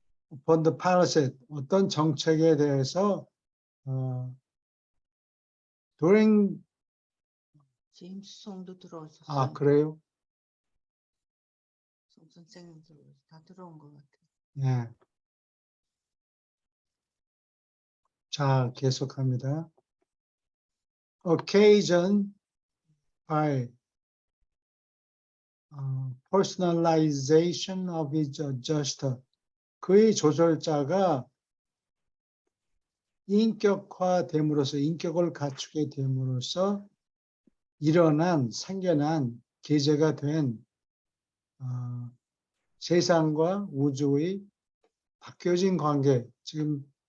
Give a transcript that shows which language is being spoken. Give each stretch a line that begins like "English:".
English: upon the policy,
Korean: 어떤 정책에 대해서
English: during
Korean: 제임스 송도 들어오셨어요. 그래요? 송 선생님들 다 들어온 것 같아요. 네. 자, 계속합니다.
English: Occasion by personalization of his adjuster.
Korean: 그의 조절자가 인격화됨으로써, 인격을 갖추게 됨으로써 생겨난 계제가 된 세상과 우주의 바뀌어진 관계, 지금